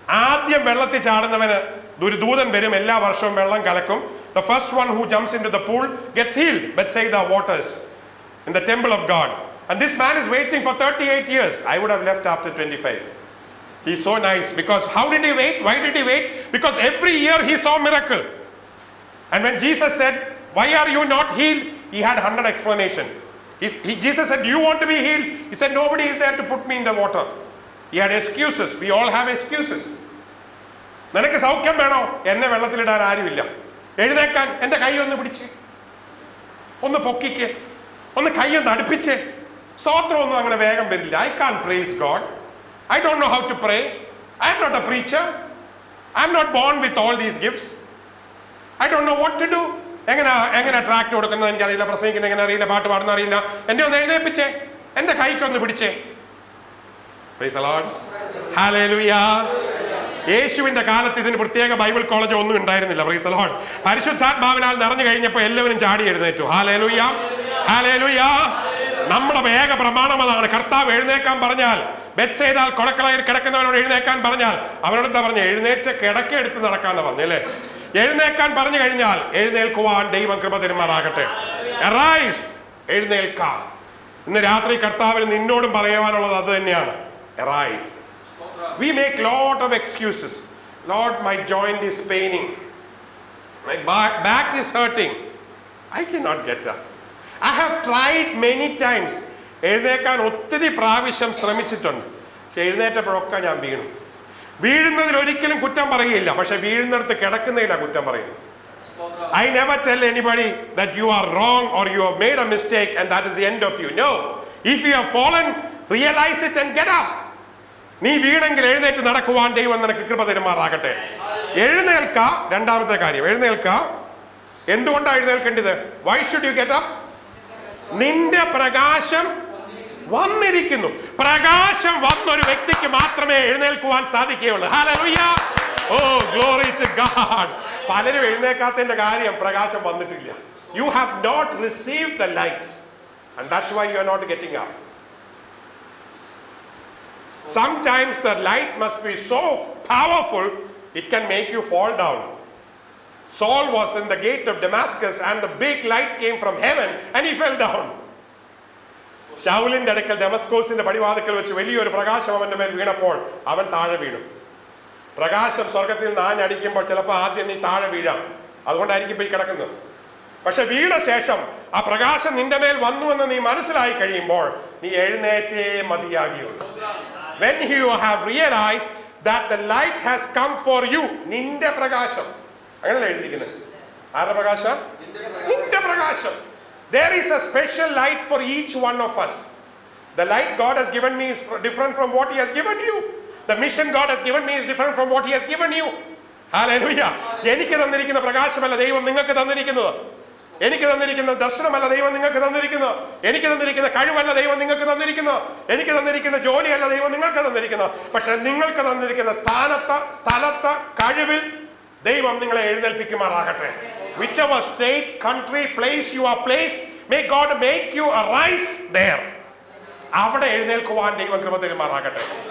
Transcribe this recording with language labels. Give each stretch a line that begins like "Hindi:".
Malayalam: ആദ്യം വെള്ളത്തിൽ ചാടുന്നവന് ഒരു ദൂതൻ വരും, എല്ലാ വർഷവും വെള്ളം കലക്കും.
English: The first one who jumps into the pool gets healed. Bethsaida waters in the temple of God. And this man is waiting for 38 years. I would have left after 25. He's so nice. Because how did he wait? Why did he wait? Because every year he saw miracle. And when Jesus said, why are you not healed? He had 100 explanation. Jesus said, do you want to be healed? He said, nobody is there to put me in the water. He had excuses. We all have excuses.
Malayalam: നിനക്ക് സൗഖ്യം വേണോ? എന്നെ വെള്ളത്തിലിടാൻ ആരുമില്ല. എഴുന്നേക്കാൻ എൻ്റെ കൈ ഒന്ന് പിടിച്ച്, ഒന്ന് പൊക്കിക്ക്, ഒന്ന് കൈ ഒന്ന് അടുപ്പിച്ച്. സ്തോത്രമൊന്നും അങ്ങനെ വേഗം വരില്ല.
English: I can't praise God. I don't know how to pray. I am not a preacher. I am not born with all these gifts. I don't know what to do.
Malayalam: എങ്ങനെ ട്രാക്ട് കൊടുക്കുന്നത് എനിക്കറിയില്ല, പ്രസംഗിക്കുന്നത് എങ്ങനെ അറിയില്ല, പാട്ട് പാടുന്ന അറിയില്ല. എന്നെ ഒന്ന് എഴുന്നേപ്പിച്ചേ, എൻ്റെ കൈക്കൊന്ന് പിടിച്ചേ.
English: Praise the Lord.
Malayalam: Hallelujah. യേശുവിന്റെ കാലത്ത് ഇതിന് പ്രത്യേക ബൈബിൾ കോളേജ് ഒന്നും ഉണ്ടായിരുന്നില്ല.
English: Praise the lord.
Malayalam: പരിശുദ്ധാത്മാവിനാൽ നിറഞ്ഞു കഴിഞ്ഞപ്പോൾ എല്ലാവരും ചാടി എഴുന്നേറ്റു. Hallelujah, hallelujah. നമ്മുടെ വേഗ പ്രമാണം അതാണ്. കർത്താവ് എഴുന്നേക്കാൻ പറഞ്ഞാൽ, ബെത്സൈദാ കൊളക്കരയിൽ കിടക്കുന്നവനോട് എഴുന്നേക്കാൻ പറഞ്ഞാൽ അവനോട് എന്താ പറഞ്ഞ? എഴുന്നേറ്റ് കിടക്ക എടുത്ത് നടക്കാന്ന് പറഞ്ഞല്ലേ. എഴുന്നേക്കാൻ പറഞ്ഞു കഴിഞ്ഞാൽ എഴുന്നേൽക്കുവാൻ ദൈവം കൃപ തരുമാറാകട്ടെ. Arise, എഴുന്നേൽക്ക. ഇന്ന് രാത്രി കർത്താവിന് നിന്നോടും പറയുവാനുള്ളത് അത് തന്നെയാണ്.
English: Arise. We make lot of excuses. Lord, my joint is paining. My back is hurting. I cannot get up. I have tried many times.
Malayalam: എഴുന്നേക്കാൻ ഒത്തിരി പ്രാവശ്യം ശ്രമിച്ചിട്ടുണ്ട്. പക്ഷെ എഴുന്നേറ്റപ്പോഴൊക്കെ ഞാൻ വീണു. വീഴുന്നതിൽ ഒരിക്കലും കുറ്റം പറയുകയില്ല, പക്ഷെ വീഴുന്നിടത്ത് കിടക്കുന്നതിലാണ് കുറ്റം പറയുന്നത്.
English: I never tell anybody that you are wrong or you have made a mistake and that is the end of you. No. If you have fallen, realize it and get up.
Malayalam: നീ വീണെങ്കിൽ എഴുന്നേറ്റ് നടക്കുവാൻ ദൈവം നിനക്ക് കൃപ തരുമാറാകട്ടെ. എഴുന്നേൽക്ക. രണ്ടാമത്തെ കാര്യം, എഴുന്നേൽക്ക. എന്തുകൊണ്ടാണ് എഴുന്നേൽക്കേണ്ടത്?
English: Why should you get up?
Malayalam: നിന്റെ പ്രകാശം വന്നിരിക്കുന്നു. പ്രകാശം വന്നൊരു വ്യക്തിക്ക് മാത്രമേ എഴുന്നേൽക്കുവാൻ സാധിക്കുകയുള്ളൂ. Hallelujah.
English: Oh, glory to God.
Malayalam: പലരും എഴുന്നേൽക്കാത്തതിന്റെ കാര്യം പ്രകാശം വന്നിട്ടില്ല.
English: You have not received the light and that's why you are not getting up. Sometimes the light must be so powerful it can make you fall down. Saul was in the gate of Damascus and the big light came from heaven and he fell down.
Malayalam: ശൗലിന്റെ അടുക്കൽ ഡെമസ്കോസിന്റെ പടിവാതിക്കൽ വെച്ച് വലിയൊരു പ്രകാശം അവന്റെ മേൽ വീണപ്പോൾ അവൻ താഴെ വീണു. പ്രകാശം സ്വർഗത്തിൽ നിന്ന് ആഞ്ഞടിക്കുമ്പോൾ ചിലപ്പോൾ ആദ്യം നീ താഴെ വീഴാം, അതുകൊണ്ടായിരിക്കും പോയി കിടക്കുന്നത്. പക്ഷെ വീണ ശേഷം ആ പ്രകാശം നിന്റെ മേൽ വന്നു എന്ന് നീ മനസ്സിലായി കഴിയുമ്പോൾ നീ എഴുന്നേറ്റേ മതിയാകിയുള്ളൂ.
English: When you have realized that the light has come for you,
Malayalam: നിന്റെ പ്രകാശം, അങ്ങനെയല്ല എഴുതിയിരിക്കുന്നത്. ആരുടെ പ്രകാശം? നിന്റെ പ്രകാശം.
English: There is a special light for each one of us. The light God has given me is different from what He has given you. The mission God has given me is different from what He has given you. Hallelujah.
Malayalam: എനിക്ക് തന്നിരിക്കുന്ന പ്രകാശമല്ല ദൈവം നിങ്ങൾക്ക് തന്നിരിക്കുന്നത്. എനിക്ക് തന്നിരിക്കുന്ന ദർശനമല്ല ദൈവം നിങ്ങൾക്ക് തന്നിരിക്കുന്നത്. എനിക്ക് തന്നിരിക്കുന്ന കഴിവല്ല ദൈവം നിങ്ങൾക്ക് തന്നിരിക്കുന്നത്. എനിക്ക് തന്നിരിക്കുന്ന ജോലിയല്ല ദൈവം നിങ്ങൾക്ക് തന്നിരിക്കുന്നത്. പക്ഷെ നിങ്ങൾക്ക് തന്നിരിക്കുന്ന സ്ഥലത്ത് കഴിവിൽ ദൈവം നിങ്ങളെ എഴുന്നേൽപ്പിക്കുമാറാകട്ടെ.
English: Whichever state, country, place you are placed, may God make you arise there.
Malayalam: അവിടെ എഴുന്നേൽക്കുവാൻ ദൈവം കൃപ തരുമാറാകട്ടെ.